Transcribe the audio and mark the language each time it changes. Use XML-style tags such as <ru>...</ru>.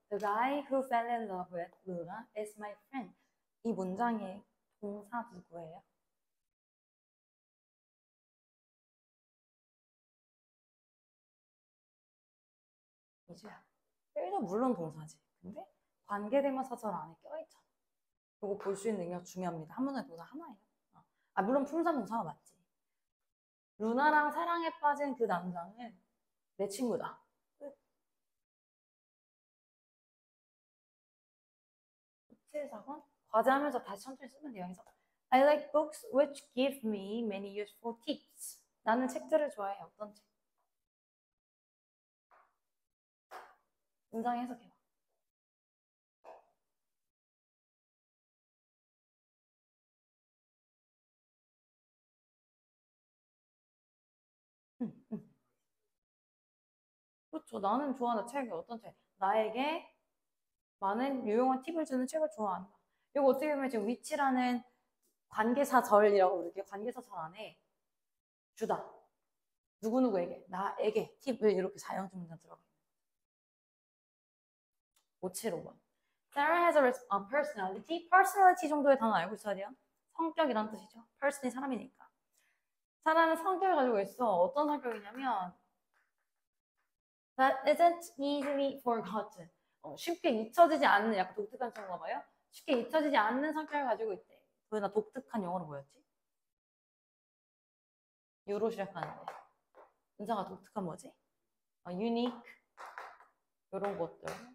<en>The guy who fell in love with Luna is my friend.</en> <ko>이 문장의 동사 누구예요? 이주야. 일단 물론 동사지. 근데 관계대명사절 안에 껴있잖아. 이거 볼 수 있는 능력 중요합니다. 한 문장의 동사 하나예요. 물론 품사 동사가 맞지. 루나랑 사랑에 빠진 그 남자는 내 친구다. 7, 4번 과제하면서 다시 천천히 쓰면 돼요. 그래서</ko> <en>I like books which give me many useful tips.</en> <ko>나는 책들을 좋아해. 어떤 책? 문장 해석해봐. 그렇죠. 나는 좋아하는 책이 어떤 책? 나에게 많은 유용한 팁을 주는 책을 좋아한다. 이거 어떻게 보면 지금 위치라는 관계사절이라고 부르게 관계사절 안에 주다. 누구누구에게, 나에게 팁을 이렇게 사용중 문장 들어가 있는 575번.</ko> <en>Sarah has a personality.</en> <ko>personality 정도의 단어 알고 있어야 돼요. 성격이란 뜻이죠. person이 사람이니까. 사람은 성격을 가지고 있어. 어떤 성격이냐면</ko> <en>that isn't easily forgotten.</en> <ko>쉽게 잊혀지지 않는 약간 독특한 친구가 봐요. 쉽게 잊혀지지 않는 성격을 가지고 있대. 나 독특한 영어로 뭐였지? 유로 시작하는데. 문장가 독특한 뭐지? unique 이런 것들.</ko>